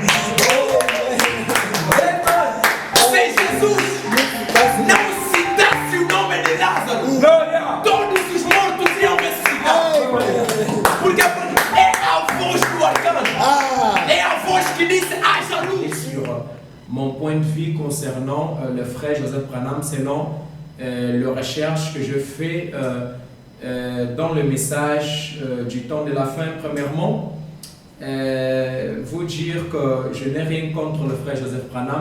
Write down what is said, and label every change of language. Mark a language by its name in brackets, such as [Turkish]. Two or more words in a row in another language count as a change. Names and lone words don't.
[Portuguese] Se Jesus não citasse o nome de Lázaro, todos os mortos iam ressuscitar. Porque é a voz do arcanjo. É a voz que diz: haja luz. [French] Mon point de vue concernant le frère Joseph Branham, selon les recherches que je fais dans le message du temps de la fin, premièrement, vous dire que je n'ai rien contre le frère Joseph Branham.